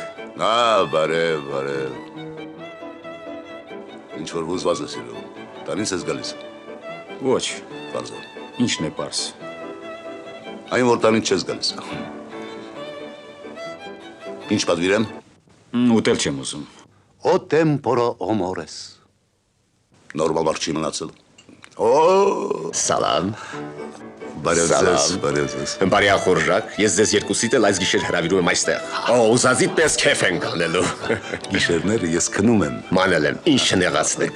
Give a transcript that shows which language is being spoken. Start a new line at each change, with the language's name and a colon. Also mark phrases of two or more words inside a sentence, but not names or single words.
Armenian: Բարև։ Ինչ որ հուզված ես իրում, տանից ես գալիս։ Ոչ։ Պարզով։ Ինչն է պարզ։ Այն որ տանից չես գալիս։ Ինչ պատվիրեմ։ Ուտել չեմ ուզում։
Latin: O temporo o mores։
Armenian: Նորմալ մարդ չի մնացել։ Օ, Սալամ։ բարև ձեզ, Սալամ։ բարև ձեզ։ Բարի ախորժակ, ես ձեզ երկուսիդ էլ այս գիշեր հրավիրում եմ այստեղ։ Օ, ուզածիդ պես քեֆ ենք անելու։ Գիշերները ես քնում եմ։ Մանել եմ, ինչ չնեղացնեք։